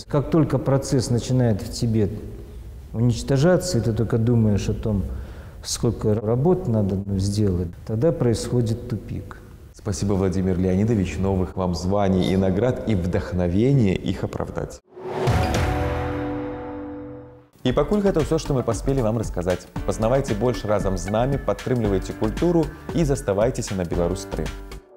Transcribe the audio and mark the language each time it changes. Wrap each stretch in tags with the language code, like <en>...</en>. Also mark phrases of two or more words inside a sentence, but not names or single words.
<ru>Как только процесс начинает в тебе уничтожаться, и ты только думаешь о том, сколько работ надо сделать, тогда происходит тупик. Спасибо, Владимир Леонидович. Новых вам званий и наград, и вдохновения их оправдать.</ru> <be>І пакуль гэта ўсё, што мы паспелі вам расказаць. Пазнавайце больш разам з намі, падтрымлівайце культуру і заставайцеся на Беларусь 3.</be>